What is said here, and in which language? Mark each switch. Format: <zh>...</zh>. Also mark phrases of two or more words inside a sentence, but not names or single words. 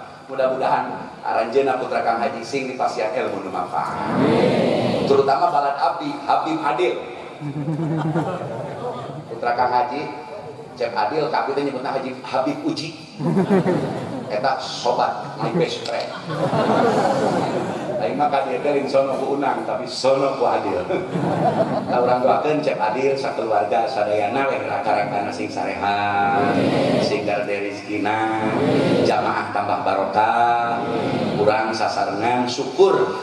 <su>Mudah-mudahan aranjeuna putra Kang Haji sing dipasihan ilmu nu manfaat. Terutama balad abdi Habib Adil. Putra Kang Haji Cep Adil kabeh teh nyebutna Haji Habib Uji. Eta sobat</su> <en>my best friend.</en> <su>Aing mah ka dieu teh sono ku Unang tapi sono ku Adil. Ka urang doakeun Cep Adil sakeluarga sadayana we raka-rakana sing sarehat, sing garde rezekina, jamaah tambah barokah, urang sasarengan syukur</su>